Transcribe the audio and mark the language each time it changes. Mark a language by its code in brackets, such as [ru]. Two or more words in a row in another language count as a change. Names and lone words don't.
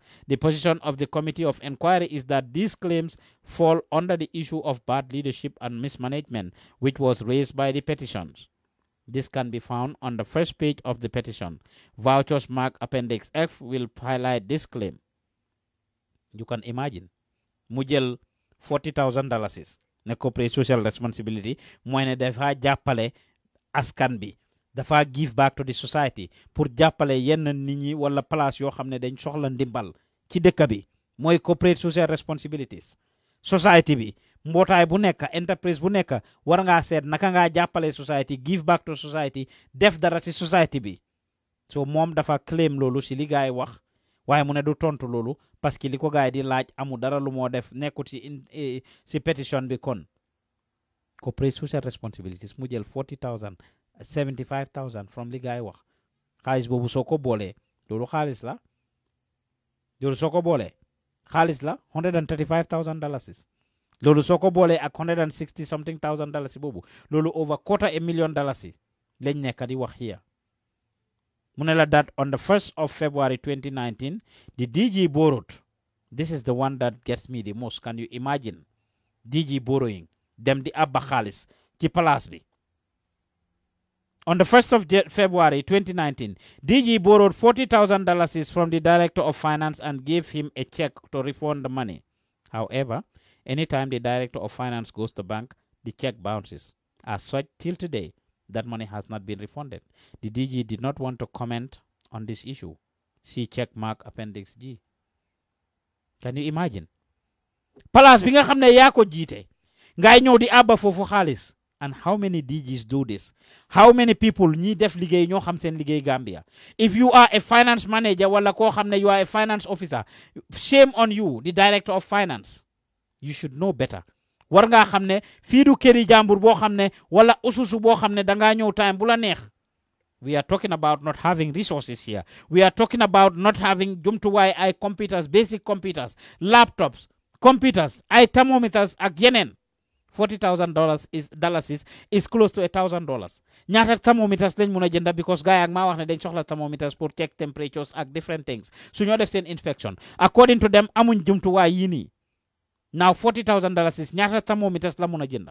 [en] The position of the Committee of Inquiry is that these claims fall under the issue of bad leadership and mismanagement, which was raised by the petitions. This can be found on the first page of the petition. Vouchers mark Appendix F will highlight this claim. You can imagine. [wo] Mu jël $40,000 ne [en] corporate social responsibility [wo] mooy ne dafa jàppale askan bi. Dafa [en] give back to the society [wo] pour jàppale yenn nit ñi wala place yoo xam ne dañ soxla ndimbal ci dëkk bi mooy [en] corporate social responsibilities. [wo] Society bi mbootaay bu nekk enterprise bu nekk war ngaa seet naka ngaa jàppale society, [en] give back to society, [wo] def dara ci society bi. So moom dafa claim loolu ci li gaay wax waaye mu ne du tontu loolu parce que li ko gaay di laaj amu dara lu moo def nekkut ci petition bi kon. [en] Corporate social responsibilities [wo] mu jël $40,000 $75,000 from li gaay wax. Xaalis boobu soo ko boolee loolu xaalis la. Loolu soo ko boolee xaalis la $135,000. Loolu soo ko boolee ak $160 [en] something thousand [wo] boobu loolu over $250,000 lañ nekk di wax here. Mu ne la [en] that on the 1st of February 2019 the DG borrowed. This is the one that gets me the most. Can you imagine DG borrowing [wo] dem di abba xaalis ci place bi. [en] On the 1st of February 2019, DG borrowed $40,000 from the Director of Finance and gave him a check to refund the money. However, anytime the Director of Finance goes to the bank, the check bounces. As such, till today, that money has not been refunded. The DG did not want to comment on this issue. See check mark Appendix G. Can you imagine? [wo] Palace bi nga xam ne yaa ko jiite ngay ñëw di abba foofu xaalis. [en] And how many DGs do this? How many people [wo] ñi def liggéey ñoo xam seen liggéey [en] Gambia? If you are a finance manager [wo] wala koo xam ne [en] you are a finance officer, shame on you, the Director of Finance. You should know better. [wo] War nga xam ne fii du këri jàmbur boo xam ne wala ususu boo xam ne dangaa ñëw time bu la neex. [en] We are talking about not having resources here. We are talking about not having [wo] jumtuwaay ay [en] computers, basic computers, laptops, computers, [wo] ay thermometers ak yeneen. [en] $40,000 is close to $1,000. [wo] ñaata thermometers lañ mun a jënda because gaay ak maa wax ne dañ soxla thermometers pour [en] check temperatures [wo] ak [en] different things [wo] su ñoo def seen inspection. According to them amuñ jumtuwaay yii nii. Now $40,000 ñaata thermometers la mun a jënda.